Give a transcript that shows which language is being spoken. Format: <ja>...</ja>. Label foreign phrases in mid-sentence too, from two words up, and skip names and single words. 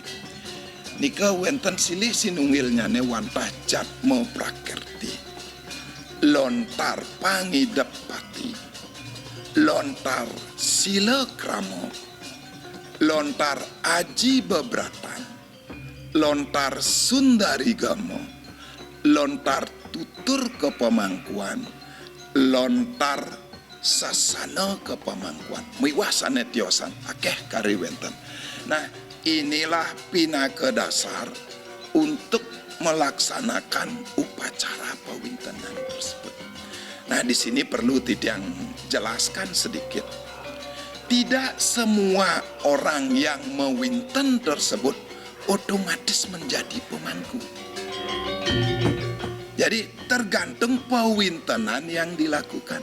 <ban>nika wonten silih sinunggilnyane wantah Jatma Prakerti, lontar Pangidepati, lontar Sila Krama, lontar Aji Bebratan, lontar Sundari Gama, lontar Tutur Kepemangkuan, lontar Sasana Kepemangkuan. Miwah sanetiosan akeh kari wenten.</ban> <id>Nah, inilah pinaka dasar untuk melaksanakan upacara pawintenan tersebut. Nah, di sini perlu Tidiang jelaskan sedikit. Tidak semua orang yang mewinten tersebut otomatis menjadi pemangku. Jadi tergantung pawintenan yang dilakukan.</id>